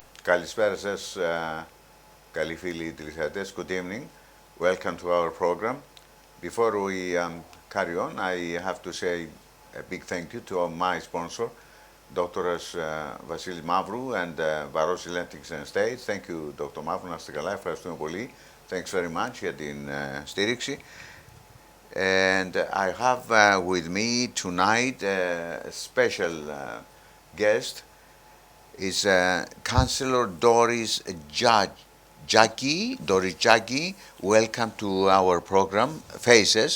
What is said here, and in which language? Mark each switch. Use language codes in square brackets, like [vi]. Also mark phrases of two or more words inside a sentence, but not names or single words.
[el] Καλησπέρα σας, καλοί φίλοι τηλεθεατές. [en] Good evening. Welcome to our program. Before we carry on, I have to say a big thank you to my sponsor, Dr. Βασίλης Μαύρου and Varos Athletics and States. Thank you, Dr. [el] Μαύρου. Να είστε καλά. Ευχαριστούμε πολύ. [en] Thanks very much [el] για την στήριξη. [en] And I have with me tonight a special guest. Is Councillor Doris Jiagge. Doris Jiagge, welcome to our program, Faces.